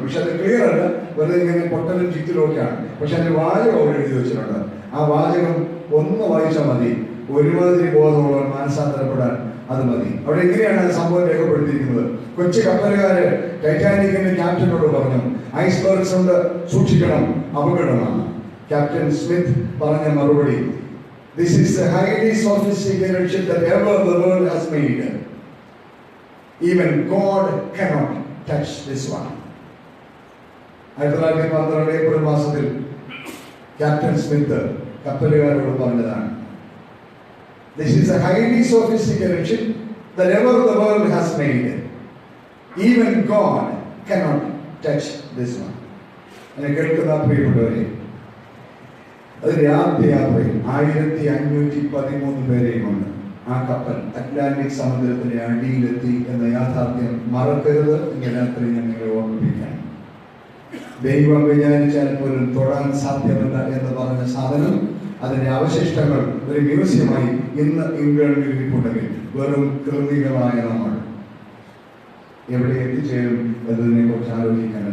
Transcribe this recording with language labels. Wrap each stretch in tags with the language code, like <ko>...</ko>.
<ml>പക്ഷെ അത് ക്ലിയർ അല്ല, വെറുതെ ഇങ്ങനെ പൊട്ടലും ചിക്കലും ഒക്കെയാണ്. പക്ഷെ അതിന്റെ വാചകം അവിടെ എഴുതി വെച്ചിട്ടുണ്ട്. ആ വാചകം ഒന്ന് വായിച്ചാൽ മതി, ഒരുമാതിരി ബോധമുള്ളവർ മാനസാന്തരപ്പെടാൻ അത് മതി. അവിടെ എങ്ങനെയാണ് ആ സംഭവം രേഖപ്പെടുത്തിയിരിക്കുന്നത്? കൊച്ചു കപ്പലുകാര് ടൈറ്റാനിക്കിന്റെ ക്യാപ്റ്റനോട് പറഞ്ഞു, ഐസ്ബർഗ്സ് ഉണ്ട്, സൂക്ഷിക്കണം, അപകടമാണ്. ക്യാപ്റ്റൻ സ്മിത്ത് പറഞ്ഞ മറുപടി,</ml> <en>"This is the highly sophisticated ship that ever the world has made. Even God cannot touch this one."</en> <ml>1912 April മാസത്തിൽ ക്യാപ്റ്റൻ സ്മിത്ത് കപ്പലുകാരോട് പറഞ്ഞതാണ്,</ml> <en>"This is a highly sophisticated ship that ever the world has made. Even God cannot touch this one."</en> <ml>എന്നെ കേൾക്കുന്ന പ്രിയപ്പെട്ടവരെ, അതിന്റെ ആദ്യ യാത്രയിൽ 1513 പേരെയും കൊണ്ട് ആ കപ്പൽ അറ്റ്ലാന്റിക് സമുദ്രത്തിന്റെ അടിയിലെത്തി എന്ന യാഥാർത്ഥ്യം മറക്കരുത് എന്ന് രാത്രി ഞാൻ നിങ്ങളെ ഓർമ്മിപ്പിക്കാൻ. ദൈവം വിചാരിച്ചാൽ പോലും തൊടാൻ സാധ്യമല്ല എന്ന് പറഞ്ഞ സാധനം, അതിന്റെ അവശിഷ്ടങ്ങൾ ഒരു മ്യൂസിയമായി ഇന്ന് ഇംഗ്ലണ്ടിൽ ഇരിപ്പുണ്ടെങ്കിൽ വെറും കൃതികളായ നമ്മൾ എവിടെ എത്തിച്ചേരും എന്നതിനെ കുറിച്ച് ആലോചിക്കാൻ.</ml>